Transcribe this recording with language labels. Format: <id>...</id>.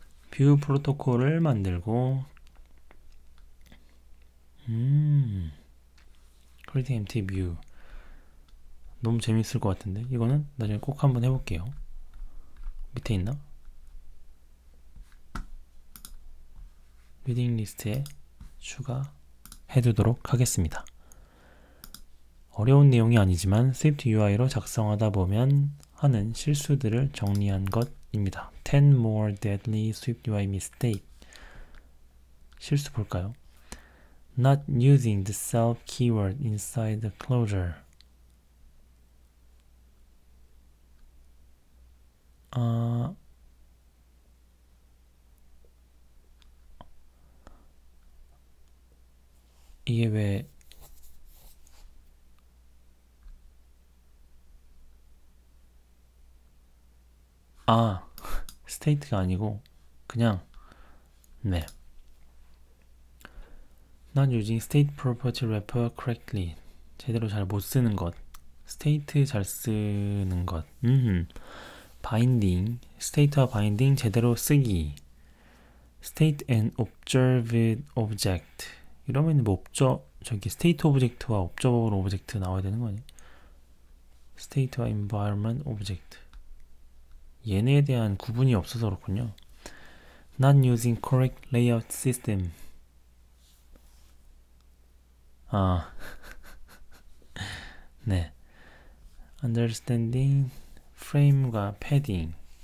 <ko>뷰 프로토콜을 만들고</ko> <en>creating empty view</en> <ko>너무 재밌을 것 같은데 이거는 나중에 꼭 한번 해볼게요. 밑에 있나? 리딩 리스트에 추가해두도록 하겠습니다. 어려운 내용이 아니지만 스위프트 UI로 작성하다 보면 하는 실수들을 정리한 것입니다.</ko> <en>10 more deadly SwiftUI mistake.</en> <ko>실수 볼까요?</ko> <en>Not using the self keyword inside the closure. 이게 왜 스테이트가 아니고 그냥 네. Not using state property wrapper correctly.</en> <ko>제대로 잘 못 쓰는 것. state 잘 쓰는 것. binding. state와 binding 제대로 쓰기.</ko> <en>state and observed object.</en> <ko>이러면 뭐 저기 state object와 observable object 나와야 되는 거 아니에요?</ko> <en>state와 environment object.</en> <ko>얘네에 대한 구분이 없어서 그렇군요.</ko> <en>Not using correct layout system. 네. Understanding frame과 padding.</en>